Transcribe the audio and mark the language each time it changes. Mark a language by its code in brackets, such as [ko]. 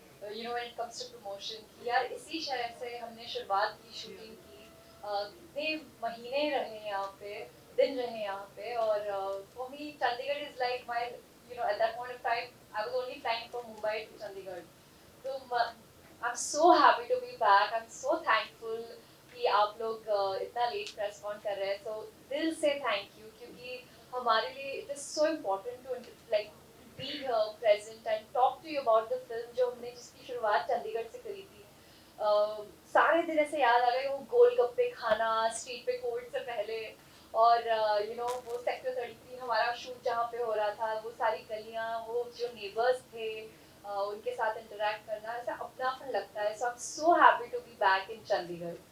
[en] when it comes to promotion [hi] कि यार इसी शहर से हमने शुरुआत की शूटिंग की कितने महीने रहे यहाँ पे दिन रहे यहाँ पे और for [en] Me Chandigarh is like my at that point of time I was only flying from Mumbai to Chandigarh. So I'm so happy to be back. I'm so thankful [hi] कि आप लोग इतना लेट प्रेस कॉन कर रहे हैं. [en] So [hi] दिल से [en] thank you [hi] क्योंकि हमारे लिए [en] it is so important to like be here present and talk to you about the film [hi] जो हमने जिसकी शुरुआत चंडीगढ़ से करी थी. सारे दिन ऐसे याद आ गए वो गोलगप्पे खाना स्ट्रीट पे कोविड से पहले और वो सेक्टर 33 हमारा शूट जहाँ पे हो रहा था वो सारी गलियाँ वो जो नेबर्स थे उनके साथ इंटरेक्ट करना ऐसा अपनापन लगता है. [en] So I am so happy to be back in Chandigarh.